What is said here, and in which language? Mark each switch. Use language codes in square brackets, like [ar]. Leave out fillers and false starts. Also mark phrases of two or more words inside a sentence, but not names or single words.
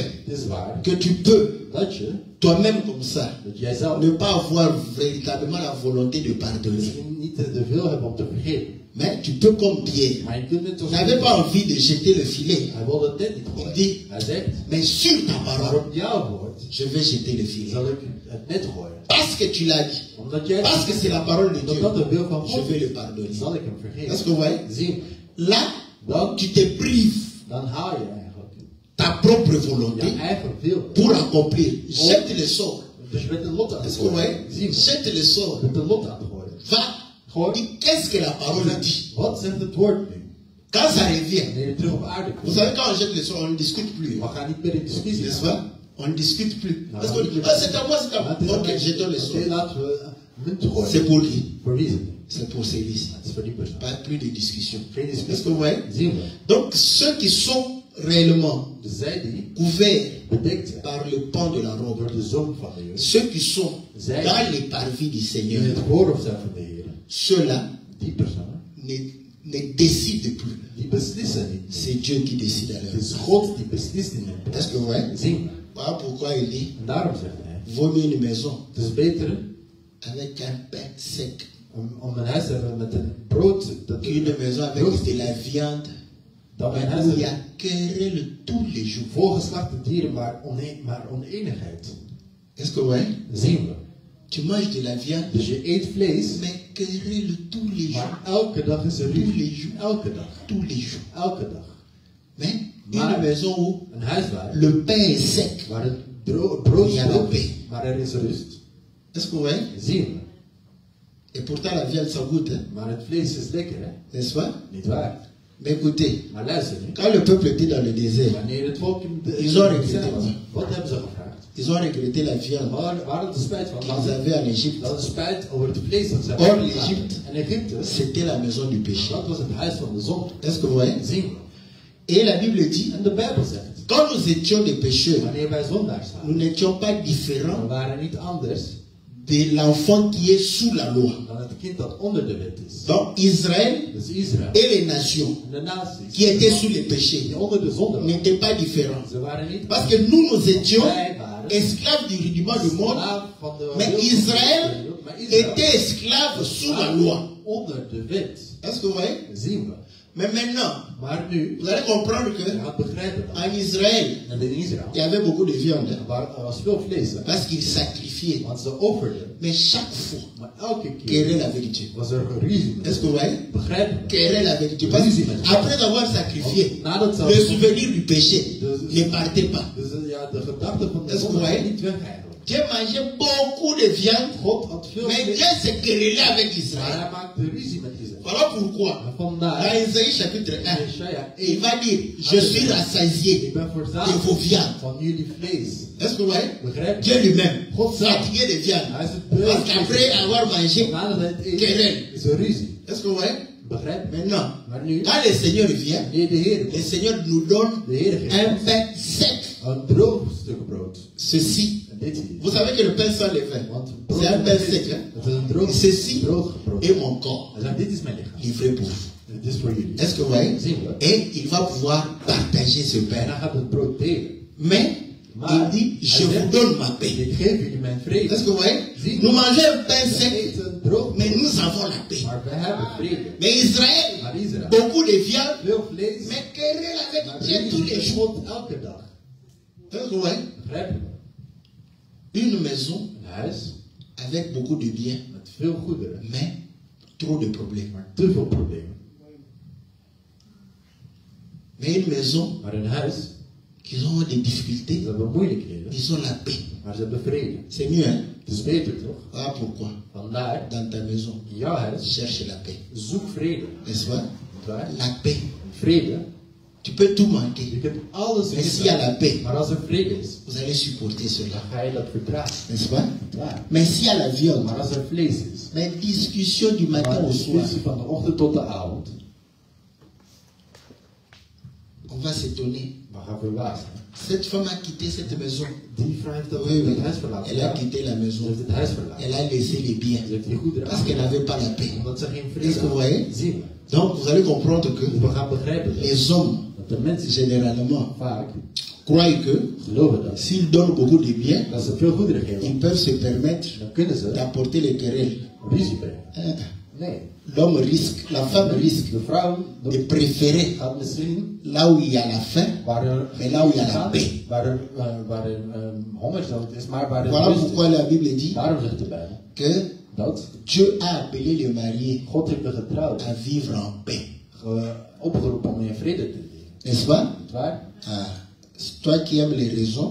[nl] het is waar, [fr] que tu peux, [nl] dat je, [fr] toi-même comme ça, [nl] dat jij zelf [fr] ne pas avoir véritablement la volonté de pardonner. [nl] misschien niet de wil hebt om te vergeven. [fr] Mais tu peux comme Pierre. [nl] Maar je kunt net [fr] Il [nl] zoals [fr] n'avait pas envie de jeter le filet. [nl] Hij wilde het net niet [fr] Il [nl] gooien. [fr] dit, [nl] Hij zegt, [fr] mais sur ta [nl] maar [fr] parole, [nl] op jouw woord [fr] je vais jeter le filet. [nl] zal ik het net gooien. [fr] Parce que tu l'as dit. [nl] Omdat jij [fr] Parce que c'est la parole de [nl] dat [fr] Dieu. [nl] dat de wil van [fr] Je [nl] God [fr] vais le [nl] is, [fr] pardonner. [nl] zal ik hem vergeven. [fr] Est-ce que vous voyez? [nl] Zien, [fr] Là, [nl] dan, [fr] tu te prives [nl] dan haal je eigenlijk [fr] ta propre volonté [nl] je eigen wil. [fr] pour accomplir. Jette le sort. [nl] Dus je bent een lot aan het [fr] Est-ce que vous voyez? [nl] gooien. Zien, [fr] Jette le [nl] je [fr] sort. [nl] bent een lot aan het gooien. [fr] Va. [nl] Gooi. [fr] Dis, qu'est-ce que la parole dit? [nl] Wat zegt het woord nu? [fr] Quand ça revient, [nl] Wanneer je terug op aarde [fr] vous [nl] komt. [fr] savez, quand on jette le sort, on ne discute plus. [nl] We gaan niet meer in discussie [fr] N'est-ce [nl] gaan. [fr] pas? On ne discute plus. [nl] Nou, [fr] Parce que, ah, c'est à moi, c'est à [nl] Maar het is [fr] moi. [nl] aan [fr] Ok, [nl] mij. [fr] jetons le [nl] Oké, [fr] sort. [nl] laten we munt gooien. [fr] C'est pour qui? [nl] Voor wie is het? [fr] C'est pour celui-ci. [nl] Het is voor die persoon. [fr] Pas plus de discussion. [nl] Geen [fr] Est-ce [nl] discussie. [fr] que vous voyez? [nl] Zien we. [fr] Donc, ceux qui sont réellement [nl] Dus zij die [fr] couverts [nl] bedekt zijn [fr] par le pan de la robe, [nl] door de zoon van de Heer, [fr] ceux qui sont [nl] Zij- [fr] dans les parvis du [nl] die [fr] Seigneur, [nl] in het voorhoofd zijn van de Heer, [fr] ceux-là [nl] die personen, [fr] ne décident plus. [nl] die beslissen niet. [fr] C'est Dieu qui décide à leur [nl] Het is [fr] place. [nl] God die beslist in hun [fr] Est-ce [nl] plaats. [fr] que vous voyez? [nl] Zien we. [fr] Voilà pourquoi il dit, [nl] En daarom zegt hij, [fr] vaut mieux une maison [nl] het is beter [fr] avec un pain sec [nl] om een huis te hebben met een brood dat [fr] qu'une maison avec de la viande [nl] dan een huis [fr] où [nl] te [fr] il y [nl] hebben [fr] a querelle tous les jours. [nl] volgeslachte dieren, maar oneenigheid. [fr] Est-ce que vous voyez? [nl] Zien we. [fr] Tu manges de la viande, [nl] Dus je eet vlees, [fr] mais querelle tous les jours. [nl] maar elke dag is er [fr] Tous [nl] ruzie. [fr] les jours. [nl] Elke dag. [fr] Tous les jours. [nl] Elke dag. [fr] Mais [nl] Maar- [fr] une maison où [nl] Een huis waar, [fr] le pain est sec. [nl] waar het brood Ja, is, dat ben. maar er is rust. [fr] Est-ce que vous voyez? [nl] Zien we. [fr] Et pourtant la viande ça goûte, hein? [nl] Maar het vlees is lekker, hè? [fr] N'est-ce pas? [nl] Niet waar. [fr] Mais écoutez, [nl] Maar luister nu. [fr] quand le peuple était dans le désert, [nl] Wanneer het volk in de [fr] Ils ont [nl] woestijn [fr] regretté. [nl] was, wat hebben ze gevraagd? [fr] ils ont regretté la viande [nl] Waar het de spijt van [fr] qu'ils [nl] hadden. [fr] avaient en Égypte. [nl] Dat is spijt over het vlees dat ze [fr] Or, [nl] hebben [fr] l'Égypte, [nl] En Egypte, [fr] c'était la maison du péché. [nl] dat was het huis van de zon. [fr] Est-ce que vous voyez? [nl] Zien we. [fr] Et la Bible dit, [nl] En de Bijbel zegt, [fr] quand nous étions des pécheurs, [nl] wanneer wij zondaars [fr] nous [nl] waren, [fr] n'étions pas [nl] we [fr] différents [nl] waren niet anders [fr] de l'enfant qui est sous la loi. [nl] dan het kind dat onder de wet is. [fr] Donc Israël [nl] Dus Israël [fr] et les nations [nl] en de naties [fr] qui étaient sous les péchés [nl] die onder de zonde waren, [fr] n'étaient pas différents. [nl] ze waren niet [fr] Parce que nous étions [nl] wij waren [fr] esclaves du rudiment du monde, [nl] slaaf van de [fr] mais [nl] wereld, [fr] Israël [nl] maar Israël [fr] était esclave sous la loi. [nl] onder de wet. [fr] Est-ce que vous voyez? [nl] Zien we. [fr] Mais maintenant, [nl] Maar nu, [fr] vous allez comprendre [nl] je [fr] que [nl] gaat begrijpen dat. [fr] en Israël, [nl] En in Israël, [fr] il y avait beaucoup de viande [nl] er was veel vlees, hè, [fr] parce qu'ils sacrifiaient. [nl] want ze offerden. [fr] Mais chaque fois, [nl] Maar elke keer [fr] querelle avec Dieu. [nl] was er ruzie met [fr] Est-ce que vous voyez? [nl] begrijpen we. [fr] Querelle avec Dieu. Parce que après avoir sacrifié, [nl] Nadat ze [fr] le souvenir du péché [nl] Dus- [fr] ne partait pas. [nl] Dus ja, de gedachte van de Dat is zonde waar. gaat niet weg eigenlijk. [fr] Dieu mangeait beaucoup de viande, [nl] God had veel [fr] mais [nl] vlees, [fr] Dieu se querellait avec [nl] maar [fr] Israël. [nl] hij maakte ruzie met Israël. [fr] Voilà pourquoi, [nl] En vandaar, [fr] dans Isaïe chapitre 1, [nl] Jesaja [fr] il [nl] 1, [fr] va dire, je suis [nl] ik [fr] rassasié [nl] ben [fr] de [nl] voorzaamd [fr] vos viandes. [nl] van jullie vlees. [fr] Est-ce que vous voyez? [nl] Begrijp [fr] Dieu [nl] je? [fr] lui-même, [nl] God zelf. [fr] fatigué de viande. [nl] Hij is het beu. [fr] Parce qu'après avoir mangé, [nl] Nadat hij het eet, [fr] querelle. [nl] is er ruzie. [fr] est-ce que vous voyez? [nl] Begrijp je? [fr] Maintenant, [nl] Maar nu, [fr] quand le Seigneur vient, [nl] wanneer de Heer [fr] le [nl] komt, [fr] Seigneur nous donne [nl] de Heer [fr] un [nl] geeft [fr] pain sec. [nl] een droog stuk brood. [fr] Ceci, [nl] En dit hier. [fr] vous savez que le pain sans levain, [nl] Want [fr] c'est un pain [nl] brood, [fr] sec. Hein? [nl] het is een droog, [fr] Ceci [nl] droog brood. [fr] est mon corps, [nl] Hij zegt, dit is mijn lichaam. [fr] livré pour vous. [nl] En dit is voor jullie. [fr] Est-ce que vous voyez? [nl] Zien we. [fr] Et il va pouvoir partager ce [nl] En [fr] pain. [nl] hij gaat het brood delen. [fr] Mais, [nl] Maar [fr] il dit, je [nl] hij [fr] vous [nl] zegt, [fr] donne ma paix. [nl] ik geef jullie mijn vrede. [fr] Est-ce que vous voyez? [nl] Zie. [fr] Nous mangeons un pain [nl] We [fr] sec, [nl] eten droog [fr] mais [nl] brood, [fr] nous avons la paix. [nl] maar we hebben vrede. [fr] Mais Israël, [nl] Maar Israël, [fr] beaucoup de viande, [nl] veel vlees, [fr] mais querelle avec [nl] maar [fr] Dieu tous les [nl] ruzie [fr] jours. [nl] met God elke dag. [fr] Est-ce que vous voyez? [nl] Begrijp je? [fr] Une maison [nl] Een huis [fr] avec beaucoup de biens, [nl] met veel goederen, [fr] mais trop de problèmes. [nl] maar te veel problemen. [fr] Mais une maison [nl] Maar een huis, [fr] qui ont des difficultés, [nl] ze hebben moeilijkheden, [fr] ils ont la paix. [nl] maar ze hebben vrede. [fr] C'est mieux, hein? [nl] Het is beter toch? [fr] Voilà pourquoi, [nl] Vandaar, [fr] dans ta maison, [nl] in jouw huis, [fr] cherche la paix. [nl] zoek vrede. [fr] N'est-ce pas? [nl] Niet waar? [fr] La paix. [nl] Vrede, [fr] Tu peux tout manquer. [nl] je kunt alles [fr] Mais s'il y a la [nl] missen. [fr] paix, [nl] Maar als er vrede is, [fr] vous allez supporter [nl] dan [fr] cela. [nl] ga je dat verdragen. [fr] N'est-ce pas? [nl] Niet waar? [fr] Mais s'il y a la viande, [nl] Maar als er vlees is, [fr] mais discussion du matin [nl] maar [fr] au [nl] de [fr] soir. [nl] discussie van de ochtend tot de avond, [fr] On va s'étonner. [nl] We gaan verbaasd. [fr] Cette femme a quitté cette maison. [nl] Die vrouw heeft [fr] Oui, oui. [nl] het huis verlaten. [fr] Elle a quitté la [nl] Ze [fr] maison. [nl] heeft het huis verlaten. [fr] Elle a laissé les biens. [nl] Ze heeft die goederen [fr] Parce qu'elle n'avait pas la paix. [nl] Omdat ze geen [fr] Est-ce [nl] vrede [fr] que vous [nl] had. [fr] voyez? [nl] Zien we. [fr] Donc vous allez comprendre que [nl] Dus we gaan begrijpen dat [fr] les hommes, [nl] de mensen [fr] généralement, [nl] vaak [fr] croient que [nl] geloven dat. [fr] s'ils donnent beaucoup de biens, [nl] Dat ze veel goederen geven. [fr] ils peuvent se permettre [nl] Dan kunnen ze [fr] d'apporter les querelles. [nl] ruzie brengen. Nee. [fr] L'homme risque, la femme risque [nl] De vrouw [fr] de préférer [nl] gaat misschien [fr] là où il y a la faim, [nl] waar er [fr] mais là où il y a la paix. [nl] waar er hongersnood is, maar waar er [fr] Voilà [nl] rust [fr] pourquoi [nl] is. [fr] la Bible dit [nl] Daarom zegt de Bijbel [fr] que [nl] dat [fr] Dieu a appelé les mariés [nl] God heeft de getrouwden [fr] à vivre en paix. [nl] opgeroepen om in vrede te leven. [fr] N'est-ce pas? [nl] Niet waar? [fr] Ah, toi qui aimes les raisons,